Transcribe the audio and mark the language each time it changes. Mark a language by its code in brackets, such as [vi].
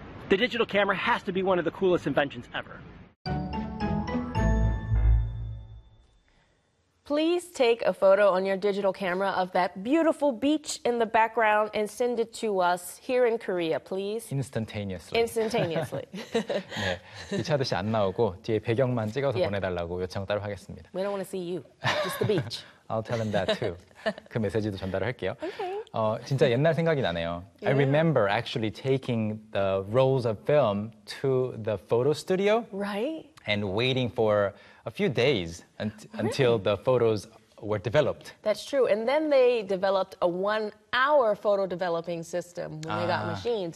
[en] The digital camera has to be one of the coolest inventions ever. Please take a photo on your digital camera of that beautiful beach in the background and send it to us here in Korea, please. Instantaneously. Instantaneously. [ko] 네, 미쳐듯이 안 나오고 뒤에 배경만 찍어서 yeah. 보내달라고 요청 따로 하겠습니다. [en] We don't want to see you, just the beach. I'll tell them that too. [ko] 그 메시지도 전달을 할게요. Okay. 진짜 옛날 생각이 나네요. [en] Yeah. I remember actually taking the rolls of film to the photo studio. Right. And waiting for a few days until the photos were developed. That's true. And then they developed a one-hour photo developing system when they got machines.